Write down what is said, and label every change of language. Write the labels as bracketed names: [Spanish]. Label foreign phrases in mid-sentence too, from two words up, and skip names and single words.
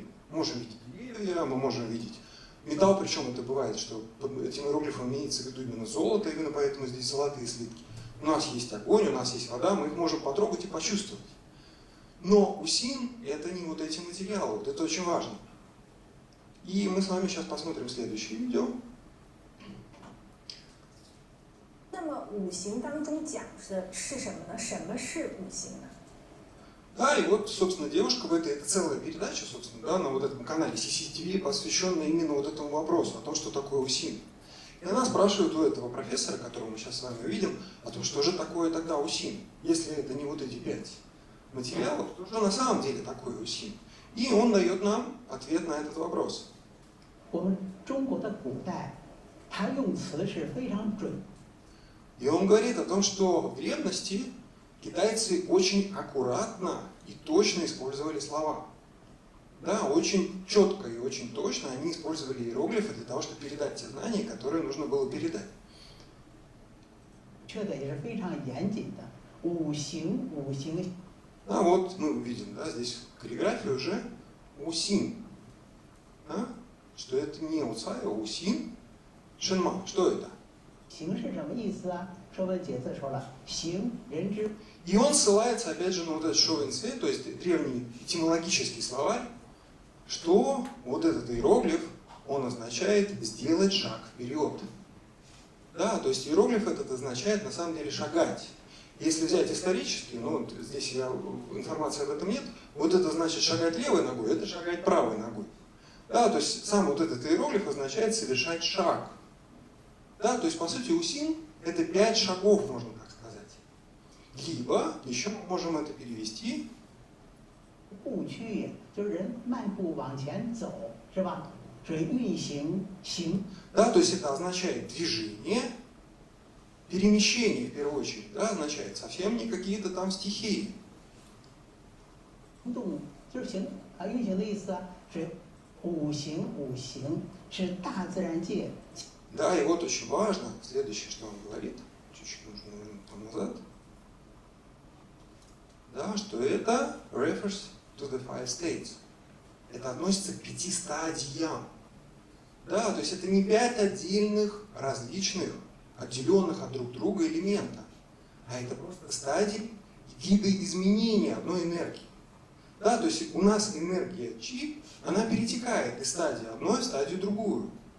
[Russian] Можем видеть деревья, мы можем видеть металл, причем это бывает, что под этим иероглифом имеется в виду именно золото, именно поэтому здесь золотые слитки. У нас есть огонь, у нас есть вода, мы их можем потрогать и почувствовать. Но усин – это не вот эти материалы, вот это очень важно. И мы с вами сейчас посмотрим следующее видео. [Chinese] 那么五行当中讲的是什么呢？什么是五行呢？ [Russian] Да, и вот, собственно, девушка в этой, это целая передача, собственно, да, на вот этом канале CCTV, посвященная именно вот этому вопросу, о том, что такое усин. И она спрашивает у этого профессора, которого мы сейчас с вами увидим, о том, что же такое тогда усин, если это не вот эти 5 материалов, то что на самом деле такое усин? И он дает нам ответ на этот вопрос. [Chinese] 我们中国的古代，它用词是非常准， [Russian] И он говорит о том, что в древности китайцы очень аккуратно и точно использовали слова. Да, очень четко и очень точно они использовали иероглифы для того, чтобы передать те знания, которые нужно было передать. [Chinese] 确的也是非常严谨的。五行，五行 [Russian] А вот мы увидим, да, здесь каллиграфия уже усин. Да? Что это не уцай, а усин. Шенма, что это? [Chinese] 形是什么意思啊？说文解字说了，形人之 [Russian] И он ссылается опять же на вот этот шовенцвей, то есть древний этимологический словарь, что вот этот иероглиф, он означает сделать шаг вперед. Да, то есть иероглиф этот означает на самом деле шагать. Если взять исторически, ну вот здесь информации об этом нет, вот это значит шагать левой ногой, это шагать правой ногой. Да, то есть сам вот этот иероглиф означает совершать шаг. Да, то есть по сути усин это 5 шагов, можно так сказать. Либо еще мы можем это перевести. [Chinese] 步趋，就是人漫步往前走，是吧？所以运行行 [Russian] Да, то есть это означает движение, перемещение в первую очередь, да, означает совсем не какие-то там стихии. [Chinese] 动，就是行啊，运行的意思啊，是五行，五行是大自然界 [Russian] Да, и вот очень важно, следующее, что он говорит, чуть-чуть нужно вернуть там назад, да, что это [English] refers to the 5 states. [Russian] Это относится к 5 стадиям. Да, то есть это не 5 отдельных, различных, отделенных от друг друга элемента, а это просто стадии вида изменения одной энергии. Да, то есть у нас энергия Чи, она перетекает из стадии одной в стадию другую.